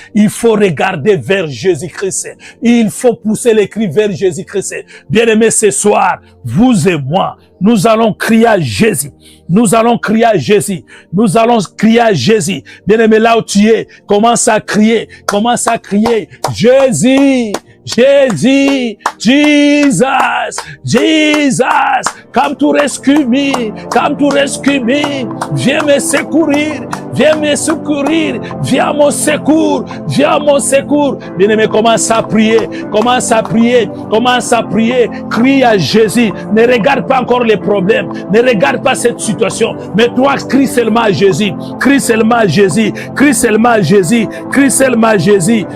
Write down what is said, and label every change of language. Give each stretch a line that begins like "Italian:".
French: Il faut regarder vers Jésus-Christ. Il faut pousser les cris vers Jésus-Christ. Bien-aimés, ce soir, vous et moi, nous allons crier à Jésus. Nous allons crier à Jésus. Nous allons crier à Jésus. Bien-aimé, là où tu es, commence à crier. Commence à crier.
English: Jésus, Jésus, Jesus, Jesus, come to rescue me, come to rescue me.
French: Viens me secourir, viens me secourir, viens à mon secours, viens à mon secours. Bien-aimé, commence à prier, commence à prier, commence à prier, crie à Jésus, ne regarde pas encore les problèmes, ne regarde pas cette situation, mais toi, crie seulement à Jésus, crie seulement à Jésus, crie seulement à Jésus, crie seulement à Jésus.